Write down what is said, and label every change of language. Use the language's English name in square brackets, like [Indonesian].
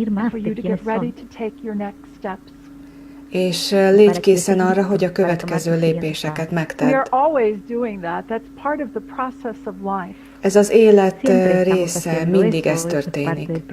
[English] For you to get ready to take your next steps. [Hungarian] És légy készen arra, hogy a következő lépéseket megtedd. [English] We are always doing that. That's part of the process of life. [Hungarian] Ez az élet része, mindig ez történik.